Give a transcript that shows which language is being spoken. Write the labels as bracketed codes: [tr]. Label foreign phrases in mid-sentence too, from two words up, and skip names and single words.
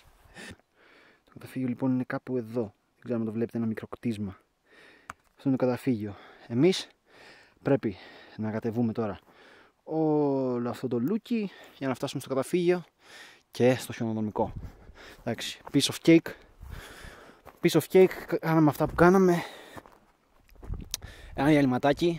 [el] Το καταφύγιο λοιπόν είναι κάπου εδώ. Δεν ξέρω αν το βλέπετε, ένα μικρό κτίσμα. Αυτό είναι το καταφύγιο. Εμείς πρέπει να κατεβούμε τώρα όλο αυτό το λούκι για να φτάσουμε στο καταφύγιο και στο χιονοδρομικό. Εντάξει, [en] piece of cake, [el] κάναμε αυτά που κάναμε. Ένα διαλυματάκι.